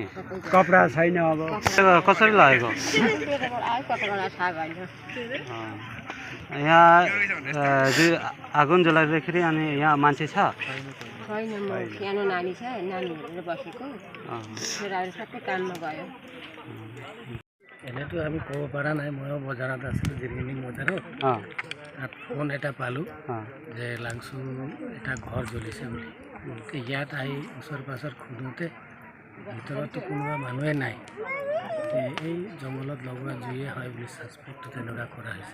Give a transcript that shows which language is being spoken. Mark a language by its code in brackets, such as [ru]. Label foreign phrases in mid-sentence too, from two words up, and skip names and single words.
[ne] कपडा छैन अब कसरी लागेको कतिवटा थाहा भएन यहाँ आगोन जलाइदिँदाखेरि अनि यहाँ मान्छे छ छैन म सानो नानी छ नानी हेरेर बसेको छोराहरू सबै काममा गयो [as] এনেতো আমি ক'ব পৰা নাই মই বজাৰত আছিলোঁ জিৰগিনি বজাৰত ফোন এটা পালোঁ যে লাংচু এটা ঘৰ জ্বলিছে বুলি ইয়াত আহি ওচৰ পাছৰ খুন্দোতে ভিতৰতো কোনোবা মানুহে নাই এই জংঘলত লগোৱা জুয়ে হয় বুলি ছাছপেক্ট তেনেকুৱা কৰা হৈছে